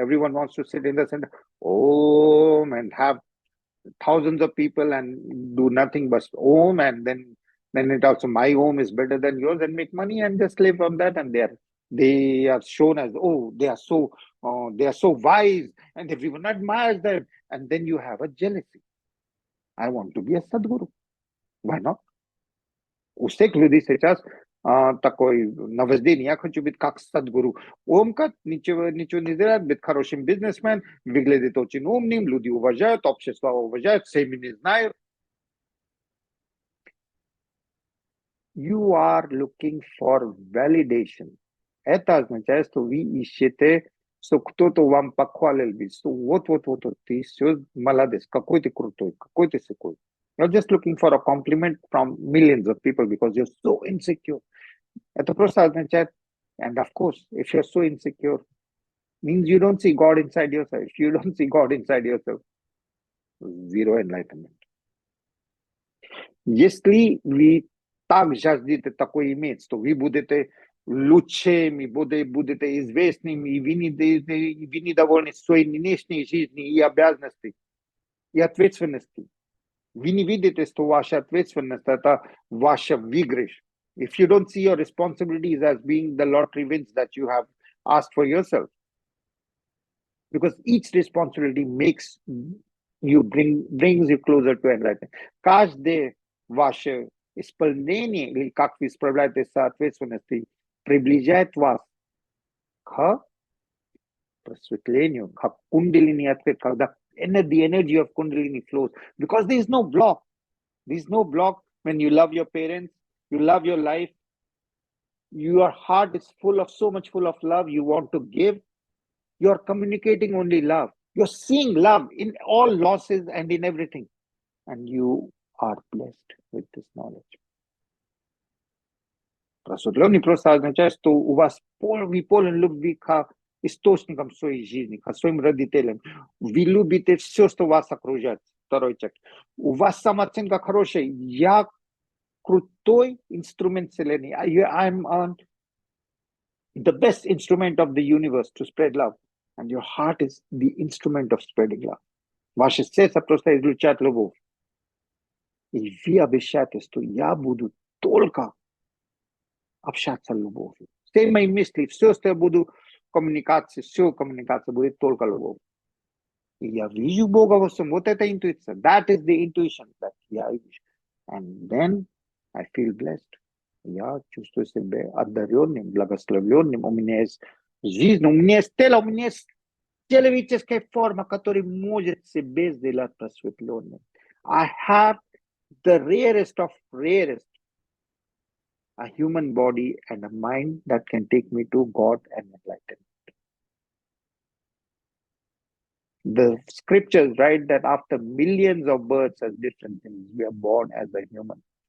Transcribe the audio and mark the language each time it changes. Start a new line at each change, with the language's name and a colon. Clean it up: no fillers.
English: Everyone wants to sit in the center, Om, and have thousands of people and do nothing but Om. And then it also, my Om is better than yours, and make money and just live on that. And they are shown as, oh, they are so wise, and everyone admires them. And then you have a jealousy. I want to be a Sadguru. Why not?
Russian: У всех людей сейчас такое наваждение. Я хочу быть как Садгуру. Омка ничего не делает, быть хорошим бизнесмен, выглядит очень умным, люди уважают, общество уважает, все меня знают.
English: You are looking for validation.
Russian: Это означает, что вы ищете, что кто-то вам похвалил, что вот, ты все молодец, какой ты крутой, какой ты секой.
English: You're just looking for a compliment from millions of people because you're so insecure.
Russian: Это просто означает,
English: and of course, if you're so insecure, means you don't see God inside yourself. If you don't see God inside yourself, zero enlightenment.
Russian: Если вы так жаждете такое иметь, что вы будете лучшими, будете известными, и вы недовольны своей нынешней жизнью и обязанностей, и ответственности, вы не видите, что ваша ответственность – это ваша выигрыш.
English: If you don't see your responsibilities as being the lottery wins that you have asked for yourself, because each responsibility makes you brings you closer to enlightenment.
Russian: Каждое ваше исполнение, или как вы справляетесь с ответственностью, приближает вас к просветлению, к кундалини ответ, когда
English: the energy of kundalini flows, because there is no block. There is no block when you love your parents, you love your life, your heart is so much full of love, you want to give, you're communicating only love. You're seeing love in all losses and in everything. And you are blessed with this knowledge.
Russian: Просветленный просто означает, что у вас вы полон любви к источникам своей жизни, к своим родителям. Вы любите все, что вас окружает. Второй человек. У вас самооценка хорошая. Я крутой инструмент вселенной.
English: I'm on the best instrument of the universe to spread love. And your heart is the instrument of spreading love.
Russian: Ваше сердце просто излучает любовь. И вы обещаете, что я буду только общаться любовью. Все мои мысли, все, что я буду коммуникации, все коммуникация будет только любовь. И я вижу Бога во всем. Вот это интуиция.
English: That is the intuition that
Russian: я вижу.
English: And then I feel blessed.
Russian: Я чувствую себя одаренным, благословленным. У меня есть жизнь, у меня есть тело, у меня есть человеческая форма, которая может себя сделать просветленным.
English: I have the rarest of rarest, a human body and a mind that can take me to God and enlightenment. The scriptures write that after millions of births as different things, we are born as a human.